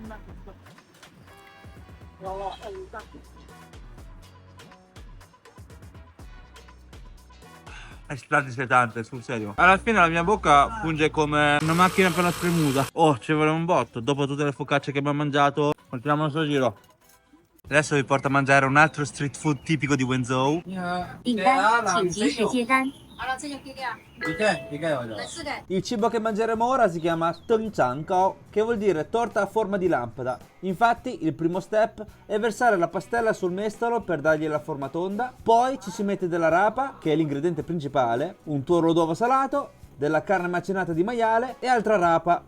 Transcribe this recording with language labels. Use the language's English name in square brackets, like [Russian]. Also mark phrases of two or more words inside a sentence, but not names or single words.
[Italian] È stradisetante, sul serio. Alla fine la mia bocca funge come una macchina per la spremuta. Oh, ci vuole un botto. Dopo tutte le focacce che abbiamo mangiato, continuiamo il nostro giro. Adesso vi porto a mangiare un altro street food tipico di Wenzhou. [Chinese] 你好，订单，请及时接单。你看有的。 [Italian] Il cibo che mangeremo ora si chiama Tengzhangao, che vuol dire torta a forma di lampada. Infatti, il primo step è versare la pastella sul mestolo per dargli la forma tonda, poi ci si mette della rapa, che è l'ingrediente principale, un tuorlo d'uovo salato, della carne macinata di maiale e altra rapa.